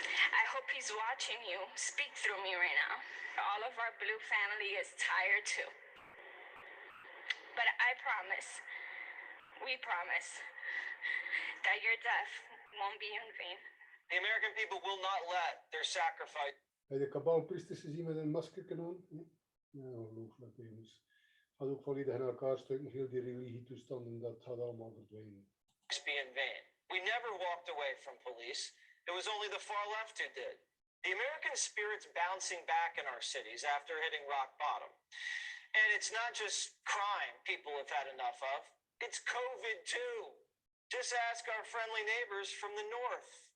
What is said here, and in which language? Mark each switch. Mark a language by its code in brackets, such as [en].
[en] I hope he's watching you speak through me right now. All of our blue family is tired too. But I promise, we promise, that your death won't be in vain. The American people will not let their sacrifice [nl] Heb je de kabaalpriesters gezien met een masker aan? Ja, ongelooflijk. Dus gaat ook volledig in elkaar stukken, heel die religietoestanden, dat gaat allemaal verdwijnen. [en] be in vain. We never walked away from police. It was only the far left who did. The American spirit's bouncing back in our cities after hitting rock bottom. And it's not just crime people have had enough of. It's COVID too. Just ask our friendly neighbors from the north.